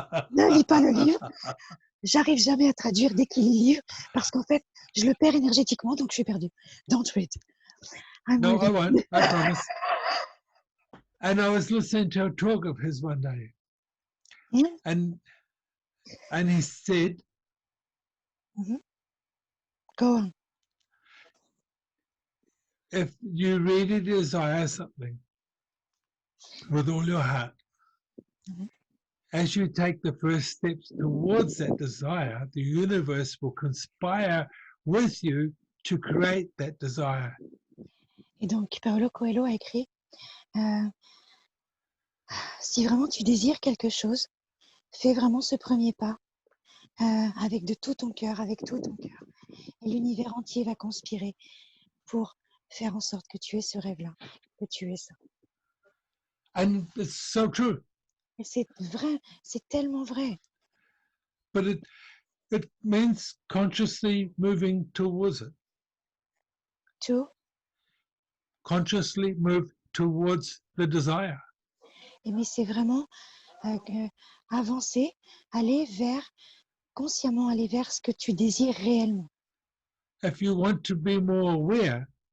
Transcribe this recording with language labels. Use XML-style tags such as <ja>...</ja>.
<fr>Ne lis pas le livre. J'arrive jamais à traduire dès qu'il lit le livre parce qu'en fait, je le perds énergétiquement, donc je suis perdue.</fr> <en>Don't read. I'm No, I reading. won't. I promise. And I was listening to a talk of his one day, Hmm? and he said, Go on. if you really desire something with all your heart, Mhm. as you take the first steps towards that desire, the universe will conspire with you to create that desire.</en> <fr>Et donc, Paulo Coelho a écrit si vraiment tu désires quelque chose, fais vraiment ce premier pas avec de tout ton cœur, avec tout ton cœur. Et l'univers entier va conspirer pour faire en sorte que tu aies ce rêve-là, que tu aies ça.</fr> <en>And it's so true.</en> <fr>Et c'est vrai, c'est tellement vrai.</fr> <en>But it means consciously moving towards it. To, Consciously move towards the desire.</en> <fr>mais c'est vraiment avancer, aller vers, consciemment aller vers ce que tu désires réellement.</fr> <en>If you want to be more aware,</en>